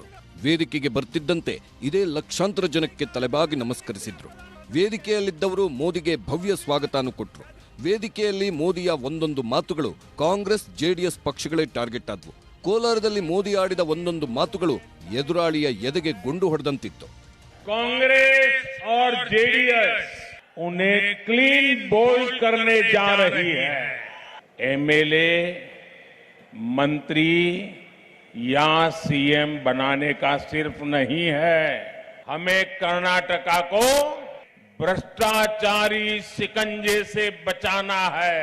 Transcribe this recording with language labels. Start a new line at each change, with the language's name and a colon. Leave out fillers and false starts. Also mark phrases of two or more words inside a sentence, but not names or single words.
Kannada: ವೇದಿಕೆಗೆ ಬರ್ತಿದ್ದಂತೆ ಇದೇ ಲಕ್ಷಾಂತರ ಜನಕ್ಕೆ ತಲೆಬಾಗಿ ನಮಸ್ಕರಿಸಿದ್ರು. ವೇದಿಕೆಯಲ್ಲಿದ್ದವರು ಮೋದಿಗೆ ಭವ್ಯ ಸ್ವಾಗತನೂ ಕೊಟ್ರು. ವೇದಿಕೆಯಲ್ಲಿ ಮೋದಿಯ ಒಂದೊಂದು ಮಾತುಗಳು ಕಾಂಗ್ರೆಸ್ ಜೆಡಿಎಸ್ ಪಕ್ಷಗಳೇ ಟಾರ್ಗೆಟ್ ಆದ್ವು. ಕೋಲಾರದಲ್ಲಿ ಮೋದಿ ಆಡಿದ ಒಂದೊಂದು ಮಾತುಗಳು ಎದುರಾಳಿಯ ಎದೆಗೆ ಗುಂಡು ಹೊಡೆದಂತಿತ್ತು.
Hindi: कांग्रेस और जेडीएस उन्हें
English: clean bol
Hindi: करने जा रही है. एमएलए, मंत्री या सीएम बनाने का सिर्फ नहीं है, हमें कर्नाटका को भ्रष्टाचारी शिकंजे से बचाना है.